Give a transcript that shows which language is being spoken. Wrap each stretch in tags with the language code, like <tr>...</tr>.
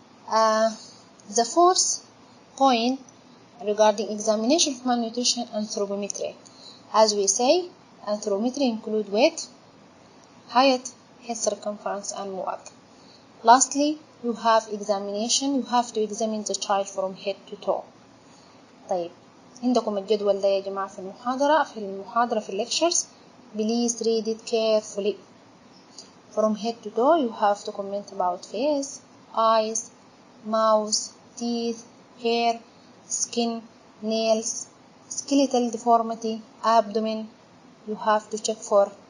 <en>The fourth point regarding examination of malnutrition, anthropometry. As we say, anthropometry include weight, height, head circumference and MUAC. Lastly, you have examination. You have to examine the child from head to toe.</en> <ar>طيب عندكم الجدول ده يا جماعة في المحاضرة في lectures.</ar> <en>Please read it carefully. From head to toe, you have to comment about face, eyes, mouth, teeth, hair, skin, nails, skeletal deformity, abdomen. You have to check for</en>